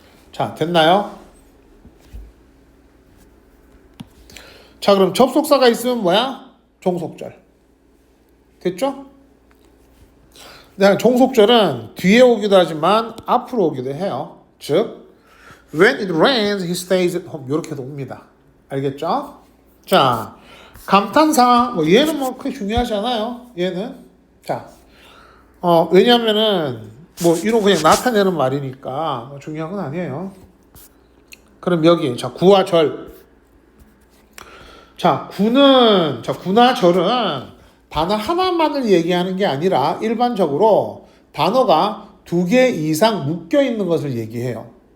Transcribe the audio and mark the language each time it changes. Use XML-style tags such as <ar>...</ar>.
<ko>자, 됐나요? 자, 그럼 접속사가 있으면 뭐야? 종속절. 됐죠? 네, 종속절은 뒤에 오기도 하지만 앞으로 오기도 해요. 즉,</ko> <en>when it rains, he stays at home.</en> <ko>이렇게도 옵니다. 알겠죠? 자, 감탄사. 뭐 얘는 뭐 크게 중요하지 않아요. 얘는. 자, 왜냐면은 뭐 이런 그냥 나타내는 말이니까 뭐 중요한 건 아니에요. 그럼 여기 자 구와 절. 자, 구나 절은 단어 하나만을 얘기하는 게 아니라 일반적으로 단어가 2개 이상 묶여 있는 것을 얘기해요.</ko>